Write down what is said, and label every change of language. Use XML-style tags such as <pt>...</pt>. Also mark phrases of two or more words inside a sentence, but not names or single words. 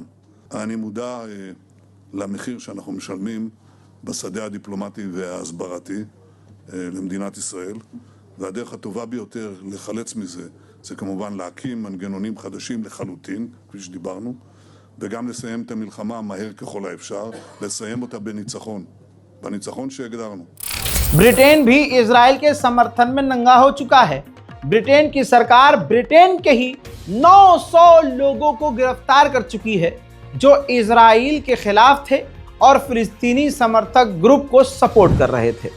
<he>אני מודע למחיר שאנחנו משלמים בשדה הדיפלומטי וההסברתי למדינת ישראל, והדרך הטובה ביותר לחלץ מזה זה כמובן להקים מנגנונים חדשים לחלוטין, כפי שדיברנו, וגם לסיים את המלחמה מהר ככל האפשר, לסיים אותה בניצחון, בניצחון שהגדרנו.</he> <hi>ब्रिटेन भी इजराइल के समर्थन में नंगा हो चुका है। ब्रिटेन की सरकार ब्रिटेन के ही 900 लोगों को गिरफ्तार कर चुकी है जो इजराइल के खिलाफ थे और फिलिस्तीनी समर्थक ग्रुप को सपोर्ट कर रहे थे।</hi>